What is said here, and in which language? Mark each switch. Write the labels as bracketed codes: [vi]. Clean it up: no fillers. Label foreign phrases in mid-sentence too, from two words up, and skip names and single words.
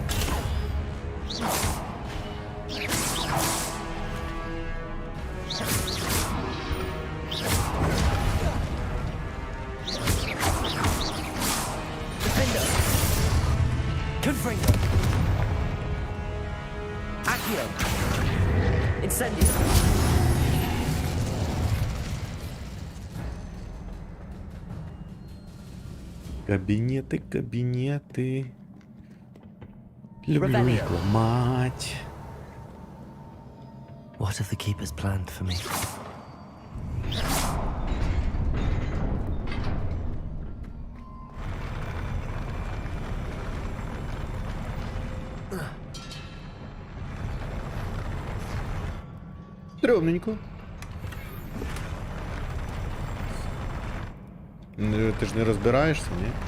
[uk] Defender! Confringo! Accio! Incendio! Кабінети, кабінети. Люблю їх ламать. [en] What have the keepers planned for me? [uk] Стрьомненько. Ти ж не розбираєшся, ні?